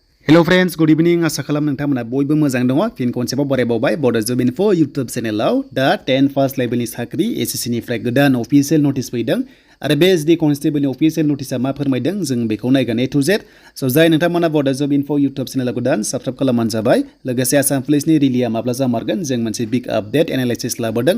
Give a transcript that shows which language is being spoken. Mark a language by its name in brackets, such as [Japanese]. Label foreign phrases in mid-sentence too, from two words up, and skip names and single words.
[English] Hello friends, good evening. [Bodo] Asa kalam nongtangmona boybo mojang dङ फिन खनसेबाव बरायबावबाय Bodo Job Info YouTube चेनेलाव दा 10 [English] first level [Bodo] साख्रि SSC निफ्राय गोदान [English] official notice [Bodo] फैदों आरो बे SD कनस्टेबलनि [English] official notice [Bodo] मा फोरमायदों जों बेखौ नायगोन [English] A to Z। [Bodo] सो जाय नोंथांमोना Bodo Job Info YouTube चेनेलाव गोदान साबस्क्राइब खालामबानो जाबाय। लोगोसे आसाम पुलिसनि रिलिया माब्ला जामारगोन जों मोनसे [English] big update analysis [Bodo] लाबोदों।